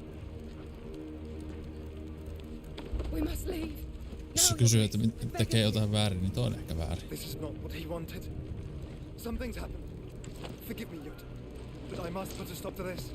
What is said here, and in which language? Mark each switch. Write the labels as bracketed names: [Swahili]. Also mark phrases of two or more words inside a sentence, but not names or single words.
[English] We must leave. [Finnish] Jos se kysyy, että tekee jotain väärin, niin toi on ehkä väärin. [English] This is not what he wanted. Something's happened. Forgive me, Yoda. But I must put a stop to this.